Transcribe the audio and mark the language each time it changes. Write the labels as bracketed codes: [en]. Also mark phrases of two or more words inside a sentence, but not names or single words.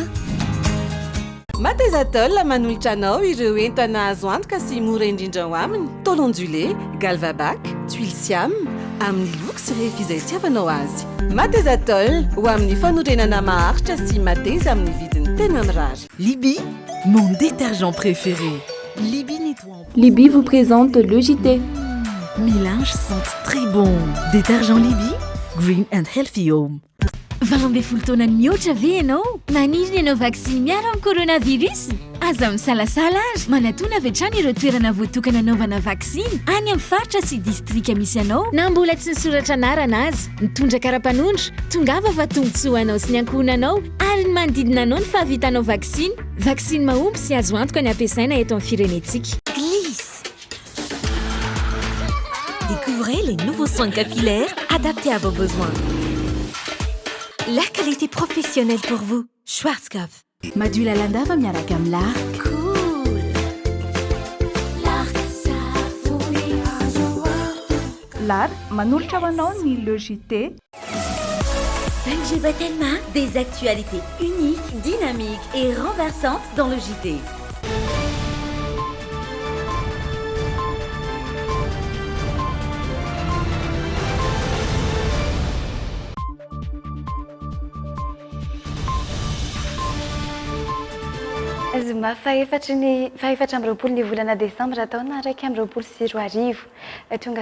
[mg] Matezatol manolotra anao ireo entana azo antoka sy mora indrindra ho aminy [fr] tôle ondulé, [mg] galvabac, tuile siam amin'ny loko sy rehefa izay tiavanao azy. Matezatol ho amin'ny fanorenana maharitra sy mateza amin'ny vidiny tena mirary. [fr] Libby, mon détergent préféré. Libby nettoie. Libby vous présente le JT. Mes linges sentent très bon. Détergent Libby, [en] green and healthy home. [mg] Valombe fultona mihoatra ve ianao? Maniry ianao vaksiny miaro amin'ny coronavirus? Aza misalasala azy manatona avy hatrany ireo toerana voatokana anaovana vaksiny any amin'ny faritra sy distrika misy anao na mbola tsy nisoratra anarana azy mitondra kara-panondro tongava fa tombotsoa anao sy ny ankohonanao ary ny manodidina anao ny fahavitanao vaksiny. Vaksiny mahomby sy azo antoka ny ampiasaina eto amin'ny firenetsika. [fr] Glisse. Découvrez les nouveaux soins capillaires adaptés à vos besoins. La qualité professionnelle pour vous. Schwarzkopf. [mg] Madula landava miaraka amin'ny lark. Cool. Lark savony Lark manolotra ho anao ny [fr] le JT. 5G Batelma, des actualités uniques, dynamiques et renversantes dans le JT. [mg] Zoma faefatra amby roapolo ny volana desambra taona 2024 tonga